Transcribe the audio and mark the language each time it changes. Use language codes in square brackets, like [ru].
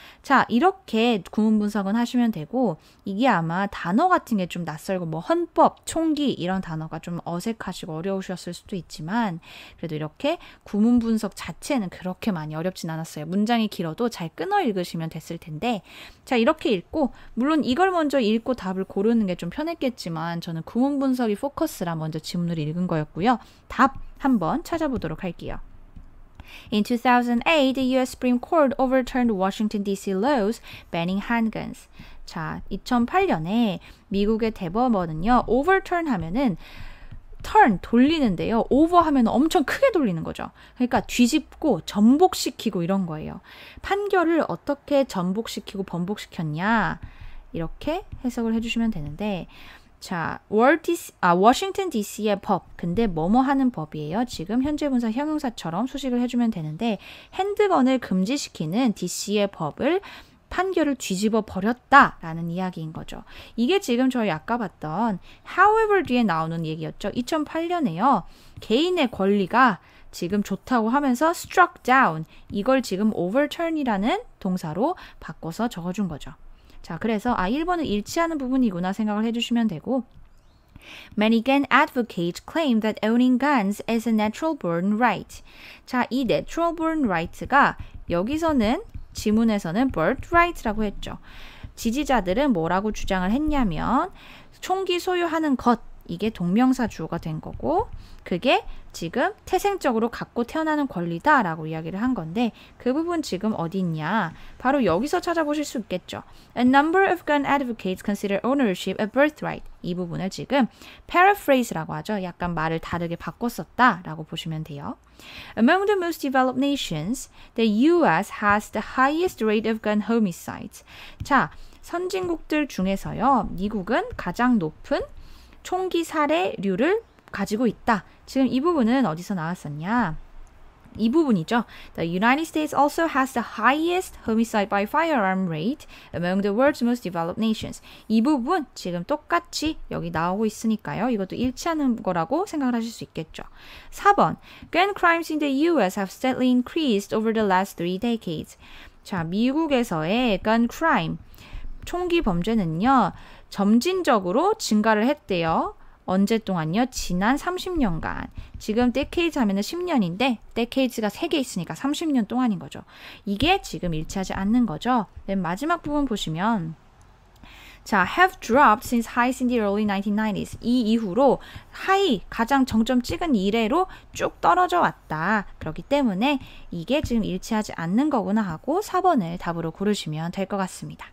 [ko] 자, 이렇게 구문 분석은 하시면 되고 이게 아마 단어 같은 게 좀 낯설고 뭐 헌법, 총기 이런 단어가 좀 어색하시고 어려우셨을 수도 있지만 그래도 이렇게 구문 분석 자체는 그렇게 많이 어렵진 않았어요. 문장이 길어도 잘 끊어 읽으시면 됐을 텐데 자, 이렇게 읽고 물론 이걸 먼저 읽고 답을 고르는 게 좀 편했겠지만 저는 구문 분석이 포커스라 먼저 지문을 읽은 거였고요. 답 한번 찾아보도록 할게요. [en] In 2008, the U.S. Supreme Court overturned Washington, D.C. laws banning handguns. [ko] 자, 2008년에 미국의 대법원은요, overturn 하면은 turn, 돌리는데요. over 하면 엄청 크게 돌리는 거죠. 그러니까 뒤집고 전복시키고 이런 거예요. 판결을 어떻게 전복시키고 번복시켰냐 이렇게 해석을 해주시면 되는데 자, 워싱턴 DC의 법, 근데 뭐뭐 하는 법이에요. 지금 현재 분사 형용사처럼 수식을 해주면 되는데 핸드건을 금지시키는 DC의 법을 판결을 뒤집어 버렸다라는 이야기인 거죠. 이게 지금 저희 아까 봤던 however 뒤에 나오는 얘기였죠. 2008년에요. 개인의 권리가 지금 좋다고 하면서 [en] struck down, [ko] 이걸 지금 overturn이라는 동사로 바꿔서 적어준 거죠. 자, 그래서 1번은 일치하는 부분이구나 생각을 해주시면 되고 [en] Many gun advocates claim that owning guns is a natural born right. [ko] 자, 이 natural born right가 여기서는 지문에서는 birthright라고 했죠. 지지자들은 뭐라고 주장을 했냐면 총기 소유하는 것, 이게 동명사 주어가 된 거고 그게 지금 태생적으로 갖고 태어나는 권리다라고 이야기를 한 건데 그 부분 지금 어디 있냐? 바로 여기서 찾아보실 수 있겠죠. [en] A number of gun advocates consider ownership a birthright. [ko] 이 부분을 지금 paraphrase라고 하죠. 약간 말을 다르게 바꿨었다라고 보시면 돼요. [en] Among the most developed nations, the U.S. has the highest rate of gun homicides. [ko] 자, 선진국들 중에서요. 미국은 가장 높은 총기 살해율을 가지고 있다. 지금 이 부분은 어디서 나왔었냐? 이 부분이죠. [en] The United States also has the highest homicide by firearm rate among the world's most developed nations. [ko] 이 부분 지금 똑같이 여기 나오고 있으니까요. 이것도 일치하는 거라고 생각을 하실 수 있겠죠. [en] 4번. Gun crimes in the U.S. have steadily increased over the last 3 decades. [ko] 자, 미국에서의 gun crime, 총기 범죄는요. 점진적으로 증가를 했대요. 언제 동안요? 지난 30년간. 지금 decades 하면은 10년인데 decades가 3개 있으니까 30년 동안인 거죠. 이게 지금 일치하지 않는 거죠. 맨 마지막 부분 보시면 자, [en] have dropped since highs in the early 1990s. [ko] 이 이후로 하이, 가장 정점 찍은 이래로 쭉 떨어져 왔다. 그렇기 때문에 이게 지금 일치하지 않는 거구나 하고 4번을 답으로 고르시면 될 것 같습니다.